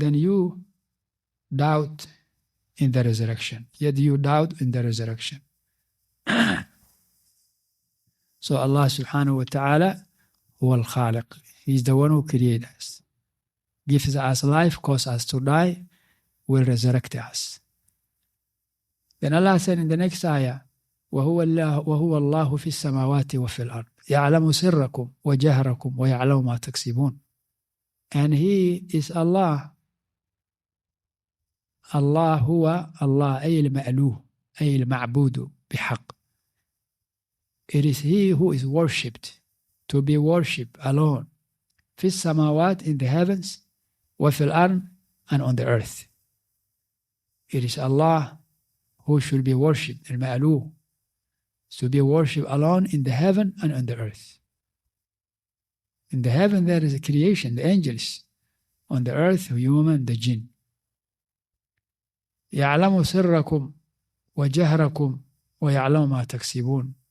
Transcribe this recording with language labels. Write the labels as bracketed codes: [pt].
[en] Then you doubt in the resurrection. Yet you doubt in the resurrection. So Allah subhanahu wa ta'ala huwa al-Khaliq. He is the one who created us, gives us life, causes us to die, will resurrect us. Then Allah said in the next ayah, [ar] وَهُوَ اللَّهُ فِي السَّمَاوَاتِ وَفِي الْأَرْضِ يَعْلَمُ سِرَّكُمْ وَجَهْرَكُمْ وَيَعْلَمُ مَا تَكْسِبُونَ. [en] And He is Allah. [ar] Allah huwa Allah أي المألوه أي المعبود بحق. [en] It is He who is worshipped, to be worshipped alone. [ar] في السماوات, [en] in the heavens, [ar] وفي الأرض, [en] and on the earth. It is Allah who should be worshipped, المألوه, to be worshipped alone in the heaven and on the earth. In the heaven there is a creation, the angels. On the earth, human, the jinn. [ar] يعلم سركم وجهركم ويعلم ما تكسبون.